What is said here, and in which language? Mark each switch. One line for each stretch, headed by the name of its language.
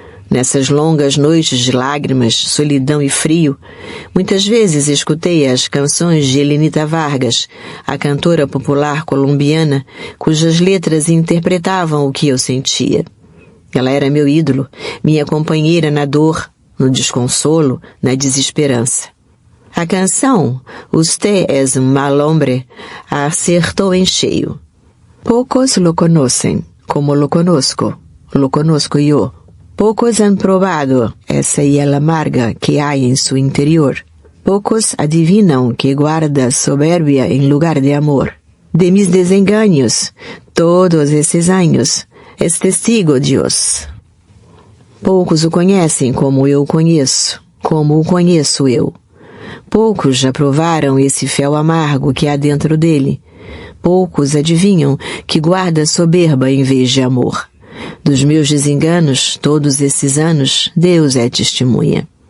Portuguese: Nessas longas noites de lágrimas, solidão e frio, muitas vezes escutei as canções de Elenita Vargas, a cantora popular colombiana, cujas letras interpretavam o que eu sentia. Ela era meu ídolo, minha companheira na dor, no desconsolo, na desesperança. A canção Usted es un mal hombre a acertou em cheio.
Spanish: Pocos lo conocen, como lo conozco yo. Pocos han probado esa hiel amarga que hay en su interior. Pocos adivinan que guarda soberbia en lugar de amor. De mis desengaños, todos esses años, es testigo Dios.
Portuguese: Poucos o conhecem como o conheço eu. Poucos já provaram esse fel amargo que há dentro dele. Poucos adivinham que guarda soberba em vez de amor. Dos meus desenganos, todos esses anos, Deus é testemunha.